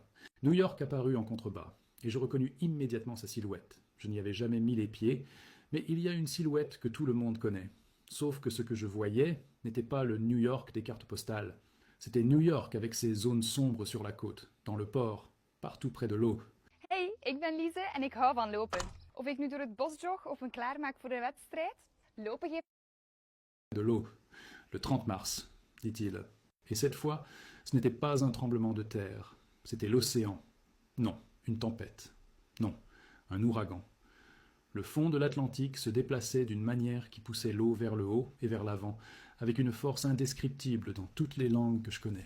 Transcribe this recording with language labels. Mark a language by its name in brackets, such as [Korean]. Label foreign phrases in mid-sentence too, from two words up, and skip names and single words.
[French] New York apparut en contrebas, et je reconnus immédiatement sa silhouette. Je n'y avais jamais mis les pieds, mais il y a une silhouette que tout le monde connaît. Sauf que ce que je voyais n'était pas le New York des cartes postales. C'était New York avec ses zones sombres sur la côte, dans le port, partout près de l'eau. [Dutch] Hey, ik ben Lise en ik hou van lopen. Of ik nu door het bos jog of me klaarmaak voor de wedstrijd, lopen geeft... [French] De l'eau, le 30 mars, dit-il. Et cette fois, ce n'était pas un tremblement de terre, c'était l'océan. Non, une tempête. Non, un ouragan. Le fond de l'Atlantique se déplaçait d'une manière qui poussait l'eau vers le haut et vers l'avant, avec une force indescriptible dans toutes les langues que je connais.